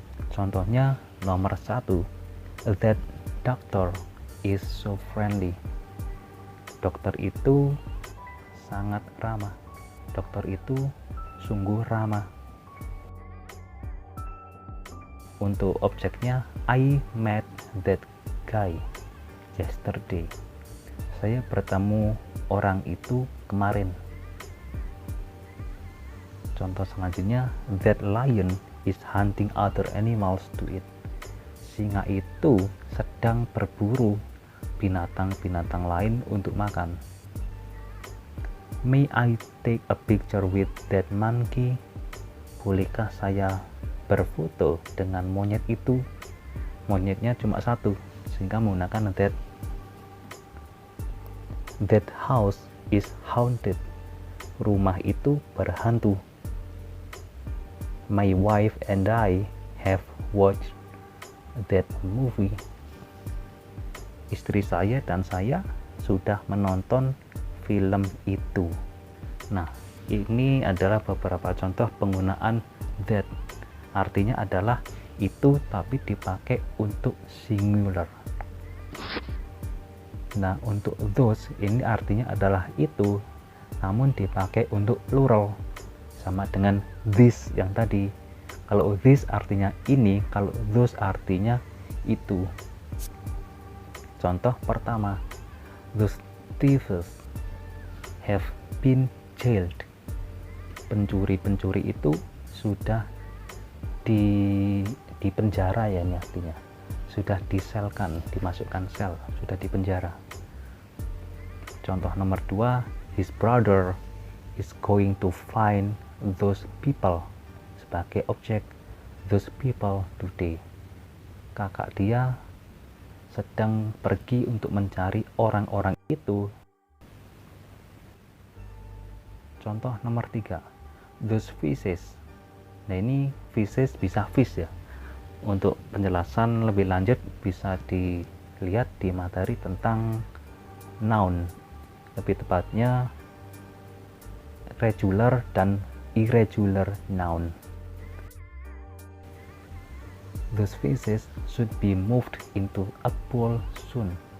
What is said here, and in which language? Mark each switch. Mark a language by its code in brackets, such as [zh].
[id] Contohnya nomor 1, [en] that doctor is so friendly. [id] Dokter itu sangat ramah. Dokter itu sungguh ramah. Untuk objeknya, [en] I met that guy yesterday. [id] Saya bertemu orang itu kemarin. Contoh selanjutnya, [en] that lion is hunting other animals to eat. [id] Singa itu sedang berburu binatang-binatang lain untuk makan. [en] May I take a picture with that monkey? [id] Bolehkah saya berfoto dengan monyet itu? Monyetnya cuma satu, sehingga menggunakan that. [en] That house is haunted. [id] Rumah itu berhantu. [en] My wife and I have watched that movie. [id] Istri saya dan saya sudah menonton film itu. Nah, ini adalah beberapa contoh penggunaan that. Artinya adalah itu tapi dipakai untuk singular. Nah, untuk those ini artinya adalah itu namun dipakai untuk plural, sama dengan this yang tadi. Kalau this artinya ini, kalau those artinya itu. Contoh pertama, [en] those thieves have been jailed. [id] Pencuri-pencuri itu sudah di penjara ya, ini artinya sudah diselkan, dimasukkan sel, sudah di penjara. Contoh nomor 2, [en] his brother is going to find those people. [id] Sebagai objek, [en] those people today. [id] Kakak dia sedang pergi untuk mencari orang-orang itu. Contoh nomor 3, [en] those fishes. [id] Nah, ini fishes bisa fish ya. Untuk penjelasan lebih lanjut bisa dilihat di materi tentang noun, lebih tepatnya regular dan irregular noun. [en] Those fishes should be moved into a pool soon.